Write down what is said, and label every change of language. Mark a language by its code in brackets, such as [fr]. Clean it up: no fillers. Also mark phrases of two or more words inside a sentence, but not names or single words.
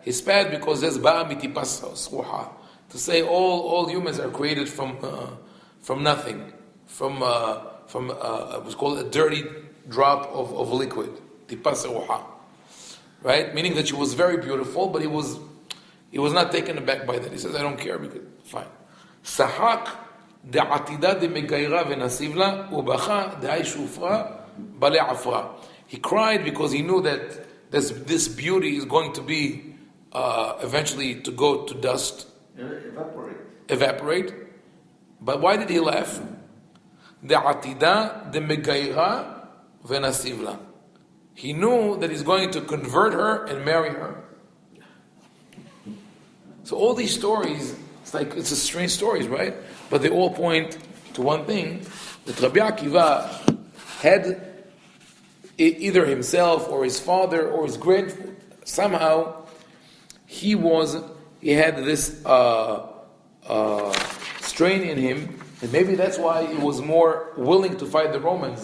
[en] He spat because there's [he] באה מטיפה סרוחה, [en] to say all humans are created from nothing, from it was called a dirty drop of liquid, [he] טיפה סרוחה, [en] right? Meaning that she was very beautiful, but he was not taken aback by that. He says, I don't care, because fine. [arc] צחק דעתידה דמגיירא ונסיבלא ובכה דהאי שופרא בלי עפרא. [en] He cried because he knew that this beauty is going to be eventually to go to dust, evaporate. But why did he laugh? [arc] דעתידה דמגיירא ונסיבלא. [en] He knew that he's going to convert her and marry her. So all these stories, it's a strange stories, right? But they all point to one thing, that Rabbi Akiva had either himself or his father or his somehow he had this strain in him, and maybe that's why he was more willing to fight the Romans.